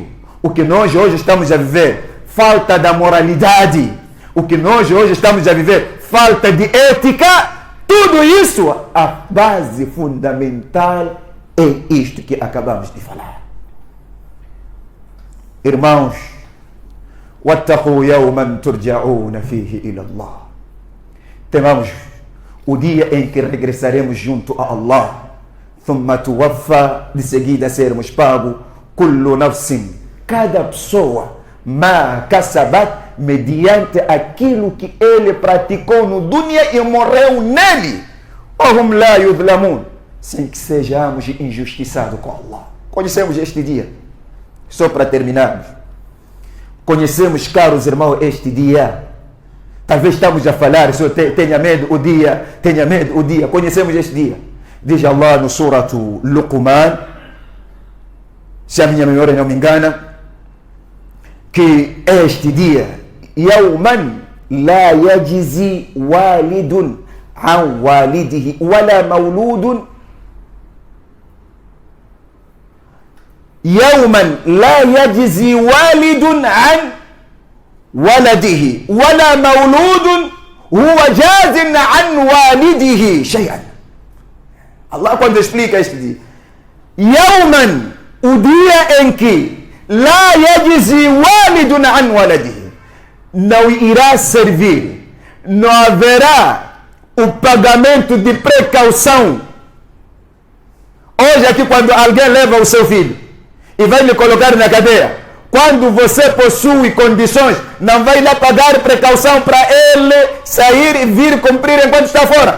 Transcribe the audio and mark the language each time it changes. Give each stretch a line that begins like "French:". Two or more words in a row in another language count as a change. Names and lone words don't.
Portuguese: O que nós hoje estamos a viver, falta da moralidade. O que nós hoje estamos a viver, falta de ética. Tudo isso, a base fundamental é isto que acabamos de falar. Irmãos,
Arabic: وَاتَّقُوا يَوْمًا تُرْجَعُونَ فِيهِ إِلَى اللَّهِ.
Portuguese: Temamos o dia em que regressaremos junto a Allah.
Arabic: ثُمَّ تُوَفَّى,
Portuguese: de seguida sermos pagos,
Arabic: كُلُّ نَفْسٍ,
Portuguese: cada pessoa,
Arabic: مَا كَسَبَتْ,
Portuguese: mediante aquilo que ele praticou no dunya e morreu nele.
Arabic: وَهُمْ لَا يُظْلَمُونَ,
Portuguese: sem que sejamos injustiçados com Allah. Conhecemos este dia. Só para terminarmos, conhecemos, caros irmãos, este dia. Talvez estamos a falar, tenha medo o dia, tenha medo o dia. Conhecemos este dia. Diz Allah no suratu Luqman, se a minha memória não me engana, que este dia,
Arabic: يَوْمًا لَا يَجْزِي وَالِدٌ عَنْ وَالِدِهِ وَلَا مَوْلُودٌ يوما لا يجزي والد عن ولده ولا مولود هو جاز عن والده شيئا.
Portuguese: Allah quando explica este dia, يوما, o dia em que
Arabic: لا يجزي والد عن ولده,
Portuguese: não irá servir, não haverá o pagamento de precaução. Hoje aqui, quando alguém leva o seu filho e vai lhe colocar na cadeia, quando você possui condições, não vai lá pagar precaução para ele sair e vir cumprir enquanto está fora.